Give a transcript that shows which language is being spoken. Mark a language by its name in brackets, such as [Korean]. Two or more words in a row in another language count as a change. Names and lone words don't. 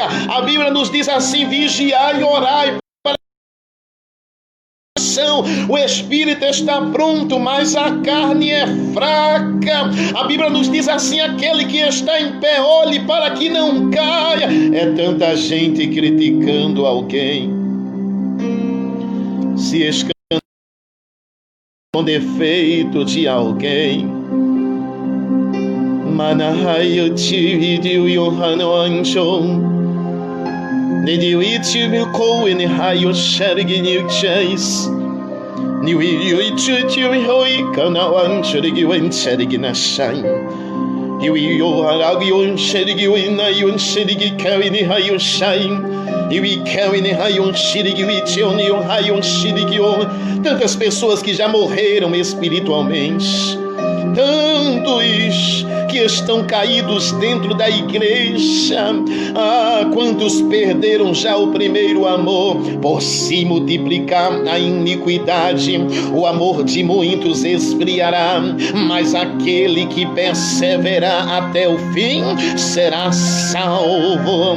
[Portuguese] A Bíblia nos diz assim: vigiai e orai. O espírito está pronto, mas a carne é fraca. A Bíblia nos diz assim: aquele que está em pé, olhe para que não caia. É tanta gente criticando alguém, se escandalizando com defeito de alguém. Manahayo Chividio Yohano Anchon Nidio Ichibu Koen Hayo Shergin Chase New Ichu Hoi Kanawan Shergiwen Sherginashain. You are Agion Shergiwin Ayon Shergi Kawini Hayo Shain. You Kawini Hayon Shirigiwichion Yon Hayon Shirigion. Tantas pessoas que já morreram espiritualmente, tantos que estão caídos dentro da igreja. Quantos perderam já o primeiro amor? Por se multiplicar a iniquidade, o amor de muitos esfriará, mas aquele que perseverar até o fim será salvo.